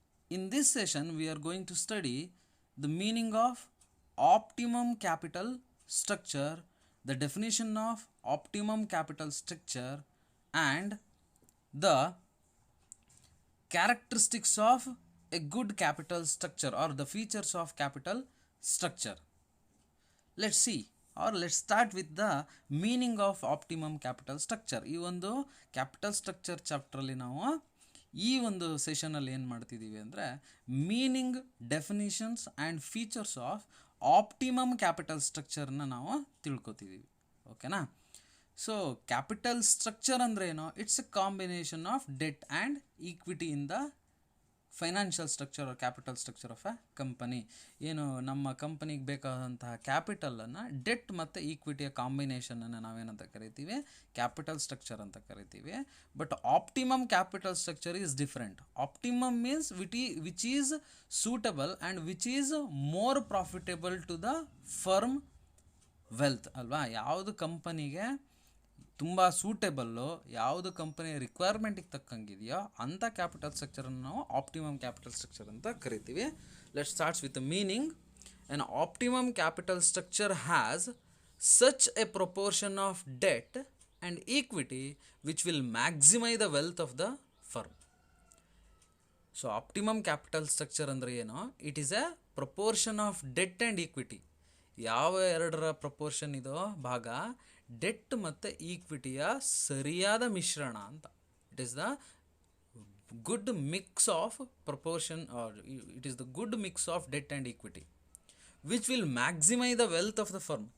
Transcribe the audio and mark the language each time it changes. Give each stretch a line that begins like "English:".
English: In this session, we are going to study the meaning of optimum capital structure, the definition of optimum capital structure, and the characteristics of a good capital structure or the features of capital structure. Let's see, or let's start with the meaning of optimum capital structure.
Kannada: ಈ ಒಂದು capital structure ಚಾಪ್ಟ್ರಲ್ಲಿ ನಾವು ಈ ಒಂದು ಸೆಷನಲ್ಲಿ ಏನು ಮಾಡ್ತಿದ್ದೀವಿ ಅಂದರೆ
English: meaning, definitions and features of optimum capital ಸ್ಟ್ರಕ್ಚರ್ನ
Kannada: ನಾವು ತಿಳ್ಕೊತಿದ್ದೀವಿ. ಓಕೆನಾ?
English: so capital structure
Kannada: ಅಂದರೆ ಏನು?
English: It's a combination of debt and equity in the financial structure or capital structure of a company.
Kannada: ಏನು ನಮ್ಮ ಕಂಪನಿಗೆ ಬೇಕಾದಂತಹ ಕ್ಯಾಪಿಟಲನ್ನು ಡೆಟ್ ಮತ್ತು ಈಕ್ವಿಟಿಯ ಕಾಂಬಿನೇಷನನ್ನು ನಾವೇನಂತ ಕರಿತೀವಿ?
English: capital structure
Kannada: ಅಂತ ಕರಿತೀವಿ.
English: But optimum capital structure is different. Optimum means which is suitable and which is more profitable to the firm wealth ಅಲ್ವಾ?
Kannada: ಯಾವುದು ಕಂಪನಿಗೆ ತುಂಬ ಸೂಟೇಬಲ್ಲು, ಯಾವುದು ಕಂಪನಿಯ ರಿಕ್ವೈರ್ಮೆಂಟಿಗೆ ತಕ್ಕಂಗಿದೆಯೋ ಅಂಥ ಕ್ಯಾಪಿಟಲ್ ಸ್ಟ್ರಕ್ಚರನ್ನು ನಾವು ಆಪ್ಟಿಮಮ್ ಕ್ಯಾಪಿಟಲ್ ಸ್ಟ್ರಕ್ಚರ್ ಅಂತ ಕರಿತೀವಿ.
English: Let starts with the meaning. An optimum capital structure has such a proportion of debt and equity which will maximize the wealth of the firm. So optimum capital structure
Kannada: ಅಂದರೆ ಏನು?
English: It is a proportion of debt and equity.
Kannada: ಯಾವ ಎರಡರ proportion ಇದೋ ಭಾಗ, debt ಮತ್ತು ಈಕ್ವಿಟಿಯ ಸರಿಯಾದ ಮಿಶ್ರಣ ಅಂತ.
English: It is the good mix of proportion, it is the good mix of debt and equity which will maximise the wealth of the firm.